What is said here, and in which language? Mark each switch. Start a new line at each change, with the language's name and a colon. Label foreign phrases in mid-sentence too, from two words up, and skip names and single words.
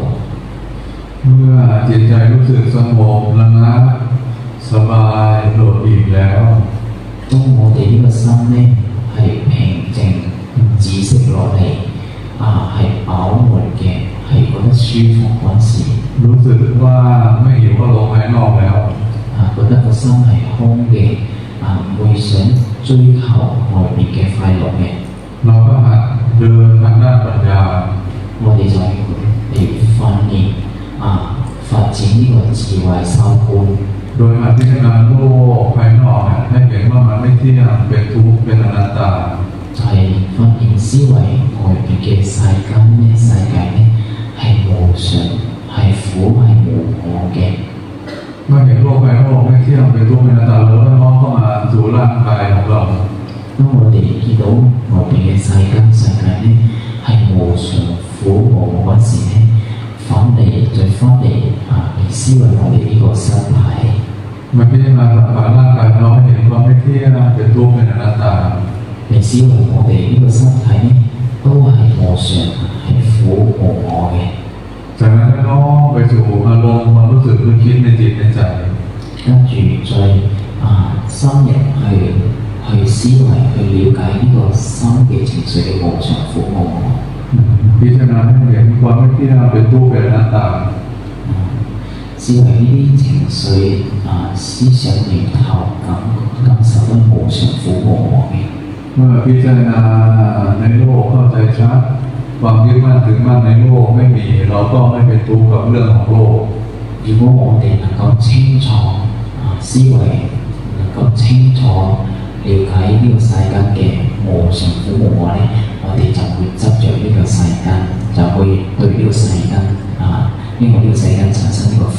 Thai: เมื่อจิตใจรู้สึกสงบระงับสบายโปร่งอิ่มแล้ว
Cantonese: 當我哋呢個心咧係平靜止息落嚟係飽滿嘅，係覺得舒服嗰陣時，
Thai: รู้สึกว่าไม่หิวอารมณ์ภายนอกแล้ว
Cantonese: 覺得個心係空嘅唔會想追求外邊嘅快樂嘅，
Thai: เราก็หัดเดินทางด้านปัญญา
Cantonese: 我哋就嚟訓練發展呢個智慧修觀，
Thai: โดยหัดพิจารณาโลกภายนอกให้เห็นว่ามันไม่เที่ยงเป็นทุกข์เป็นอนัตตา
Cantonese: 就係訓練思維外邊嘅世間咧，世界咧係無常，係苦，係無我嘅。
Thai: เมื่อเห็นโลกภายนอกไม่เที่ยงเป็นทุกข์เป็นอนัตตาเราก็น้อมเข้ามาสู่ร่างกายของเรา
Cantonese: 當我哋見到外邊嘅世界咧係無常、苦、無我嗰時咧，再翻嚟思維我哋呢個身體。
Thai: มาพิจารณาสังขารร่างกายเราให้เห็นว่าไม่เที่ยงเป็นทุกข์เป็นอนัตตา
Cantonese: 嚟思維我哋呢個身體咧都係無常、係苦、無我嘅。
Thai: จากนั้นก็น้อมไปสู่อารมณ์ความรู้สึกนึกคิดในจิตในใจ
Cantonese: 跟住再深入去思維去了解呢個心嘅情緒嘅無常、苦、無我。
Thai: พิจารณาให้เห็นความไม่เที่ยงเป็นทุกข์เป็นอนัตตา
Cantonese: 思維呢啲情緒思想念頭感受得無常、苦、無我嘅。
Thai: เมื่อพิจารณาในโลกเข้าใจชัดความยึดมั่นถือมั่นในโลกไม่มีเราก็ไม่เป็นทุกข์กับเรื่องของโลก
Cantonese: 如果我哋能夠清楚思維能夠清楚了解呢個世間嘅無常苦無我咧，我哋就會執着呢個世間，就會對呢個世間因為呢個世間產生呢個苦。